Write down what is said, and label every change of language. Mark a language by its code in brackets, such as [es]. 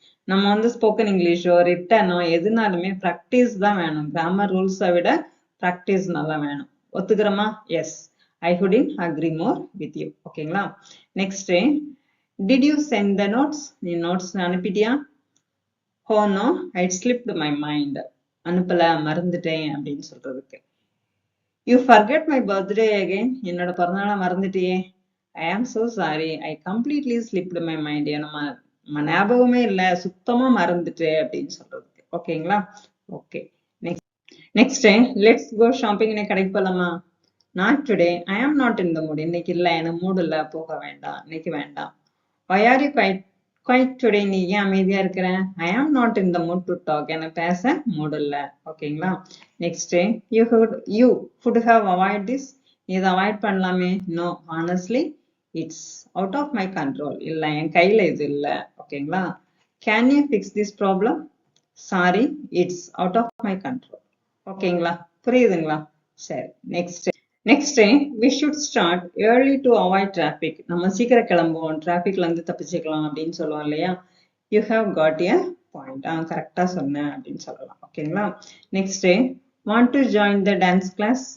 [ta] நம்ம வந்து ஸ்போக்கன் இங்கிலீஷோ ரிட்டனோ எதுனாலுமே ப்ராக்டிஸ் தான் வேணும், கிராமர் ரூல்ஸை விட ப்ராக்டிஸ் நல்லா வேணும். ஒத்துக்கிறோமா? [en] Yes, I couldn't agree more with you. [ta] ஓகேங்களா? [en] Next, did you send the notes? [ta] நீ notes அனுப்பிட்டியா? [en] Oh no, I slipped my mind. [ta] அனுப்பல, மறந்துட்டேன் அப்படின்னு சொல்றதுக்கு. [en] You forget my birthday again. [ta] என்னோட பிறந்தநாளை மறந்துட்டியே. [en] I am so sorry, I completely slipped my mind. [ta] நம்ம ஞாபகமே இல்ல, சுத்தமா மறந்துட்டேன் அப்படின்னு சொல்றதுக்கு. ஓகேங்களா? [en] Okay. Next, let's go shopping. [ta] இன்னைக்கு கடைக்கு போலாமா? [en] Not today, I am not in the mood. [ta] இன்னைக்கு இல்ல, எனக்கு மூட் இல்ல, போக வேண்டாம், இன்னைக்கு வேண்டாம். [en] Why are you quite today? [ta] நீ ஏன் அமைதியா இருக்கிற? [en] I am not in the mood to talk. [ta] எனக்கு பேச மூட் இல்ல. ஓகேங்களா? [en] Next, you would have avoid this. [ta] நீ இதை அவாய்ட் பண்ணலாமே. [en] No, honestly, it's out of my control. [ta] இல்ல, என் கையில இது இல்ல. ஓகேங்களா? [en] Can you fix this problem? Sorry, it's out of my control. [ta] ஓகேங்களா? புரியுதுங்களா? [en] சரி, next we should start early to avoid traffic. [ta] நம்ம சீக்கிரம் கிளம்புவோம், டிராபிக்ல இருந்து தப்பிச்சுக்கலாம் அப்படின்னு சொல்லுவோம் இல்லையா? [en] You have got a point. [ta] கரெக்டா சொன்னேன் அப்படின்னு சொல்லலாம். ஓகேங்களா? [en] Next want to join the dance class.